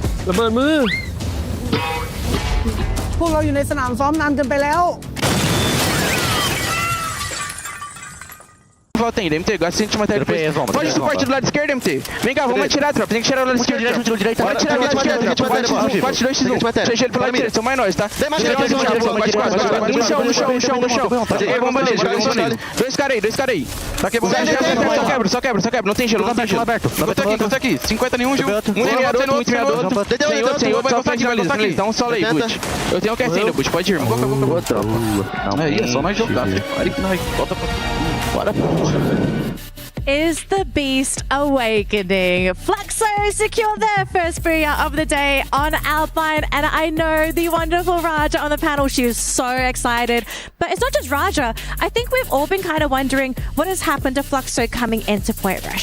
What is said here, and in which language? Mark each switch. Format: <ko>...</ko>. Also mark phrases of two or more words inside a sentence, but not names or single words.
<th>ระเบิดมือ พวกเราอยู่ในสนามซ้อมนานเกินไปแล้ว</th> <pt>Volta ainda, MT, agora se a gente matar depois. Pode suporte do lado esquerdo, MT. Vem cá, vamos atirar, tropa. Tem que tirar o lado esquerdo. Pode tirar o lado esquerdo, tropa. 4-2-1. Seja ele pro lado direito, são mais nós, tá? No chão. Ei, vamos bandeja. Dois caras aí. Só quebra. Não tem gelo. Eu tô aqui. 50 nenhum, Gil. Um tem outro. Tem outro. Vai voltar aqui. Dá um solo aí, Butch. Eu tenho um QS ainda, Butch. Pode ir, irmão. Boa, tropa. Aí é só nós jogar, filho. Olha que nós volta pra... Bora.</pt> <en>Is the beast awakening? Fluxo secure their first booyah of the day on Alpine, and I know the wonderful Raja on the panel. She is so excited. But it's not just Raja. I think we've all been kind of wondering what has happened to Fluxo coming into Point Rush.</en>